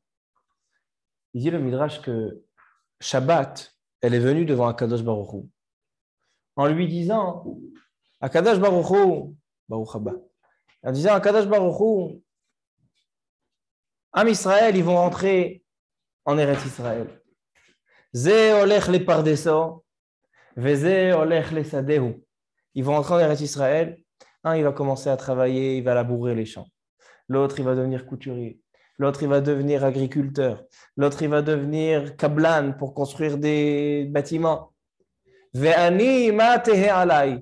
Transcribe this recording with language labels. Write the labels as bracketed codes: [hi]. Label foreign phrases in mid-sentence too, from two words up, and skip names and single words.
[fr] Il dit le midrash que Shabbat, elle est venue devant [he] הקדוש ברוך הוא, [fr] en lui disant [he] הקדוש ברוך הוא ברוך הבא, [fr] en disant [he] הקדוש ברוך הוא עם ישראל, [fr] ils vont rentrer en Eretz Israël. [he] זה הולך לפרדסו וזה הולך לשדהו. [fr] Ils vont rentrer en Eretz Israël. Un, il va commencer à travailler, il va labourer les champs. L'autre, il va devenir couturier. L'autre, il va devenir agriculteur. L'autre, il va devenir kablan pour construire des bâtiments. [he] ואני מה תהא עלי.